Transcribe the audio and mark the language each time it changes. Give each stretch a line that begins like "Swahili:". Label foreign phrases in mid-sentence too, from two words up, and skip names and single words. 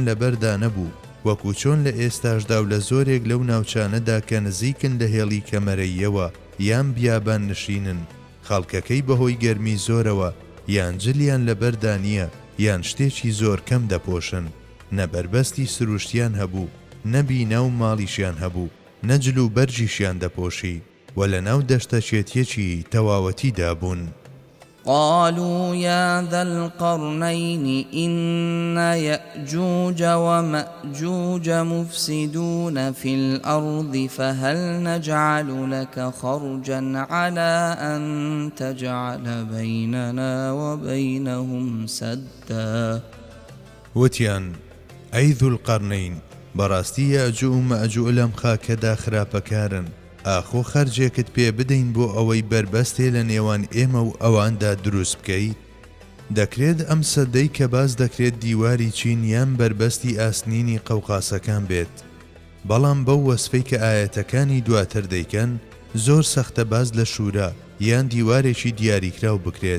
Central Kurdish: لەبەردا نەبوو وەکو چۆن لە ئێستاشدا و لە زۆرێک لەو ناوچانەدا کە نزیکن لە هێڵی کەمەرەیەوە یان بیابان نشینن خەڵکەکەی بەهۆی گەرمی زۆرەوە یان جلیان لەبەردا نییە یان شتێکی زۆر کەم دەپۆشن نەبەربەستی سروشتیان هەبوو نەبینا و ماڵیشیان هەبوو نەجل و بەرجیشیان دەپۆشی و لە ناو دەشتەچێتیەکی تەواوەتیدا بوون.
Arabic: قالوا يا ذا القرنين إن يأجوج ومأجوج مفسدون في الأرض فهل نجعل لك خرجا على أن تجعل بيننا وبينهم سدا
Central Kurdish: وتیان ئەی زولقەرنەین بەڕاستی یاجوج و مەئجوج لەم خاکەدا خراپەکارن ئاخۆ خەرجێکت پێ بدەین بۆ ئەوەی بربەستێ لە نێوان ئێمە و ئەواندا دروست بکەیت. دەکرێت ئەم سەدەی کە باز دەکرێت دیواری چین یان بربەستی ئاسنینی قەوقاسەکان بێت بەڵام بەو وەسفەی کە ئاەتەکانی دواتر دەیکەن زۆر سەختە باز لە شورا یان دیوارێکی دیاریکراو بکرێت.